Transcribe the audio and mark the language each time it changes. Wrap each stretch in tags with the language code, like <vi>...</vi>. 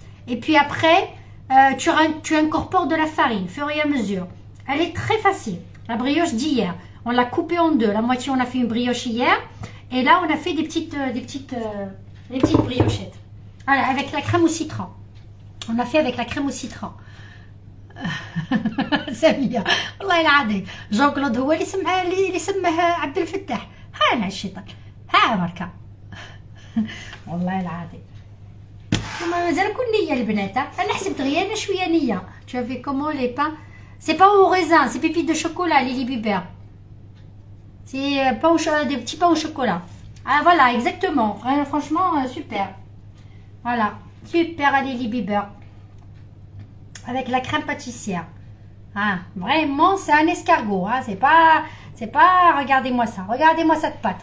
<fr>Et puis après, tu incorpores de la farine, fur et à mesure. Elle est très facile. La brioche d'hier, on l'a coupée en deux. La moitié, on a fait une brioche hier. Et là, on a fait des petites briochettes. Voilà, avec la crème au citron. On a fait avec la crème au citron.</fr> <ar>سامية والله العظيم جون كلود هو اللي سماه عبد الفتاح ها انا الشيطان ها بركة والله العظيم مازال كل نية البنات انا حسبت غير انا شوية نية</ar> <fr>tu as fait comment les pains c'est pas au raisin c'est pépites de chocolat les libibères C'est des petits pains au chocolat. Ah voilà, exactement. Franchement, super. Voilà, super à Lily Bieber. Avec la crème pâtissière. Ah, vraiment, c'est un escargot. Hein. C'est pas, regardez-moi ça. Regardez-moi cette pâte.</fr>